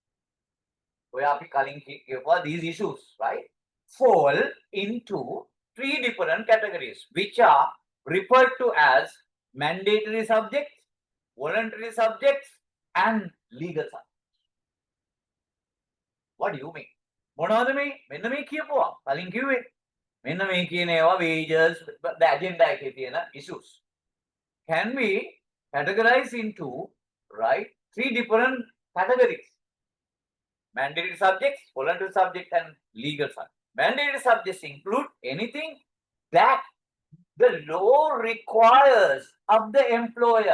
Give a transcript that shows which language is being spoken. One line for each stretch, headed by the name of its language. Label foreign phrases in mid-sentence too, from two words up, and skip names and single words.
English: These issues, right, fall into 3 different categories, which are referred to as mandatory subjects, voluntary subjects, and legal subjects. What do you mean?
Sinhala: මොනවද මේ? මෙන්න මේ කියපුවා. කලින් කිව්වේ. මෙන්න මේ කියන ඒවා
English: wages, the agenda
Sinhala: එකේ තියෙන
English: issues can be categorized into, right, 3 different categories. Mandatory subjects, voluntary subjects, and legal subjects. Mandatory subjects include anything that the law requires of the employer.